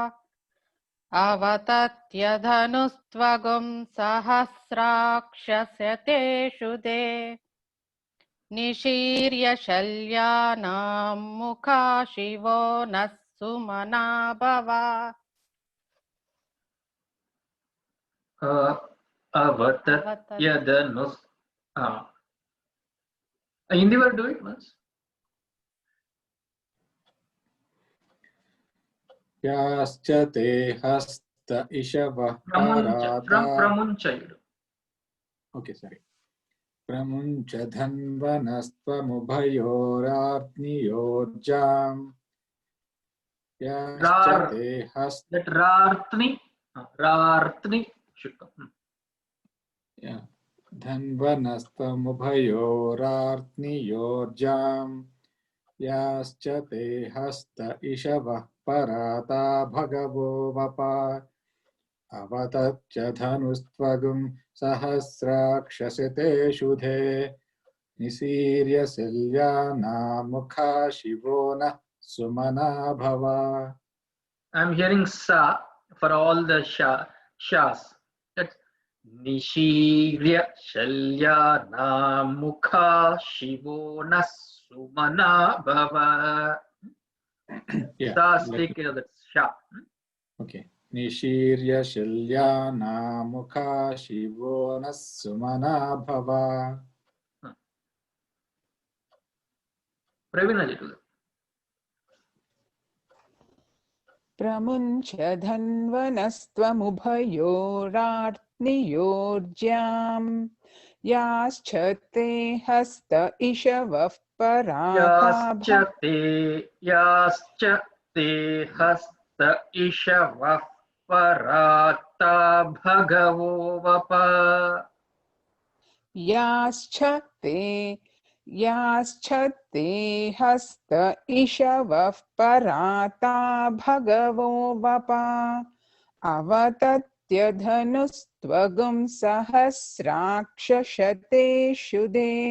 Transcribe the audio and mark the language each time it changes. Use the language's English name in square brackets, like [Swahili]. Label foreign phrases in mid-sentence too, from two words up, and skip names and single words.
[Sanskrit] अवतत्यधनुस्त्वगुं सहस्राक्षस्य तेषु दे निशीर्य शल्यानां मुखा शिवो नः सुमना भवा अवतत्यधनुस्. [English] Hindi word, do it once. [Sanskrit] याश्च ते हस्त इषव प्रमुञ्च. [English] From Pramuncha. Okay, sorry. [Sanskrit] प्रमुञ्च धन्वनस्त्व मुभयोरप्नियोर्जम्. याश्च ते हस्त. [English] That rartni. Rartni should come. Yeah. [Sanskrit] धन्वनस्त्व मुभयोरार्त्नियोर्जम्. याश्च ते हस्त इषव परता भगवो वप. अवतत्य धनुस्त्वगुं सहस्राक्षसिते शुधे. निसिर्य सिल्यना मुख शिवोना सुमन भव. [English] I'm hearing sa for all the shas. [Sanskrit] That's निशिर्य शल्यन मुख शिवोना सुमन भव. [English] Sa stick that sha. Okay. [Sanskrit] निशिर्य शल्यन मुख शिवोना सुमन भव. [English] Pravina ji, do that. [Sanskrit] प्रमुञ्च धन्वनस्त्वमुभयोरार्त्नियोर्ज्याम् याश्च ते हस्त इषवः पराता याश्च ते हस्त इषव पराता भगवो वप याश्छते हस्त इषवः पराता भगवो वपा अवतत्य धनुस्त्वगुं सहस्राक्षशतेषु दे